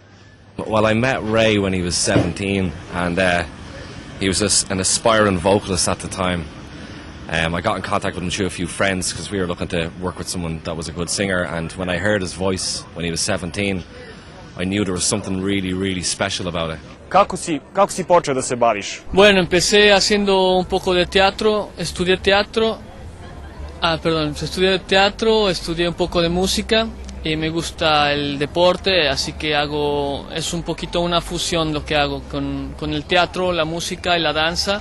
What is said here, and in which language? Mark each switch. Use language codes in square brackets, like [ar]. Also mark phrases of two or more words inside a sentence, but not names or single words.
[en] Well, I met Ray when he was 17 and he was an aspiring vocalist at the time. I got in contact with him through a few friends because we were looking to work with someone that was a good singer, and when I heard his voice when he was 17, I knew there was something really, really special about it. [sr] Kako si počeo da se baviš? [es] Bueno, empecé haciendo un poco de teatro, estudié teatro, estudié un poco de música y me gusta el deporte, así que es un poquito una fusión lo que hago con el teatro, la música y la danza.